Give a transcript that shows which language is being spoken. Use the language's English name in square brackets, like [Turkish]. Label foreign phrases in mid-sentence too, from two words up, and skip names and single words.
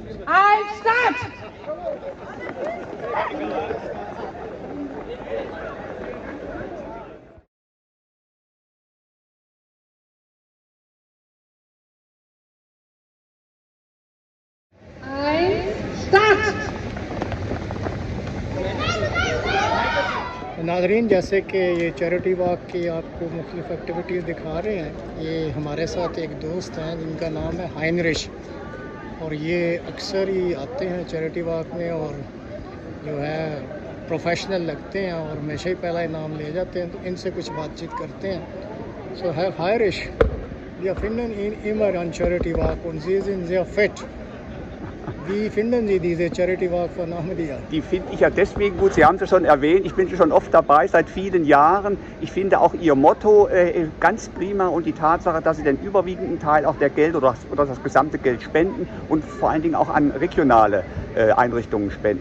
[English] Start! Start! [Hindi] नाज़रीन, जैसे कि ये [English] charity walk [Hindi] की आपको मुख्तलिफ़ एक्टिविटीज़ दिखा रहे हैं, ये हमारे साथ एक दोस्त हैं जिनका नाम है हाइनरिश, और ये अक्सर ही आते हैं [English] charity walk [Hindi] में और जो है प्रोफेशनल लगते हैं और हमेशा ही पहला इनाम ले जाते हैं। तो इनसे कुछ बातचीत करते हैं। सो हैव हायरिश [German] wir finden ihn immer an [English] Charity Walk [German] und Sie sind sehr fit. Wie finden Sie diese [English] Charity Walk [German] von Ahmadiyya? Die finde ich ja deswegen gut, Sie haben es ja schon erwähnt, ich bin schon oft dabei, seit vielen Jahren. Ich finde auch Ihr Motto ganz prima und die Tatsache, dass Sie den überwiegenden Teil auch der Geld oder das gesamte Geld spenden und vor allen Dingen auch an regionale Einrichtungen spenden.